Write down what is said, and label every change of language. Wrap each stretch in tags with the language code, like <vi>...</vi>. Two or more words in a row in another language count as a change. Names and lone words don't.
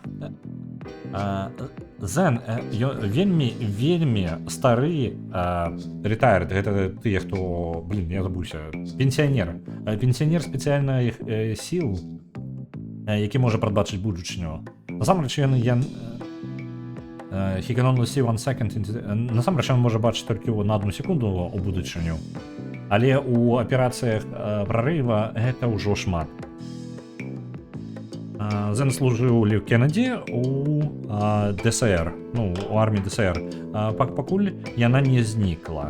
<be>Зен вельмі стары ретайрд, гэта тыя, хто, я забыўся, пенсіянер. Пенсіянер спецыяльных сіл, які можа прадбачыць будучыню. Насамрэч,</be> <en>he can only see 1 second</en> <be>насамрэч ён можа бачыць толькі на 1 секунду у будучыню, але у аперацыях прарыва гэта ўжо шмат. Зен служыў Лів Кеннеді у ДСР, ну, у арміі ДСР, пакуль яна не знікла.</be>